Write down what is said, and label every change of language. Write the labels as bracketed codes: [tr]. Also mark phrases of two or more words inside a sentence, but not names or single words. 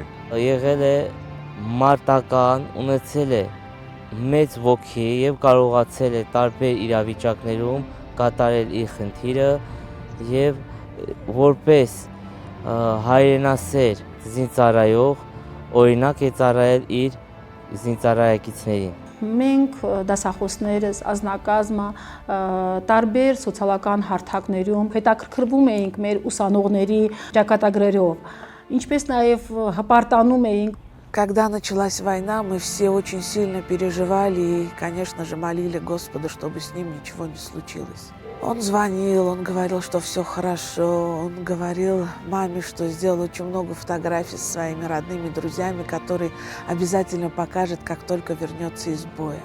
[hy] Եղել է մարտական, ունեցել է մեծ ոգի եւ կարողացել է տարբեր իրավիճակներում կատարել իր խնդիրը եւ որպես հայրենասեր զինծառայող օրինակ է ծառայել իր զինծառայակիցներին։ Մենք դասախոսներս ազնակազմը տարբեր սոցիալական հարթակներում հետաքրքրվում էինք մեր ուսանողների ճակատագրերով, ինչպես նաև հպարտանում էինք։ [ru] Когда началась война, мы все очень сильно переживали и, конечно же, молили Господа, чтобы с ним ничего не случилось. Он звонил, он говорил, что все хорошо, он говорил маме, что сделал очень много фотографий со своими родными друзьями, которые обязательно покажет, как только вернется из боя.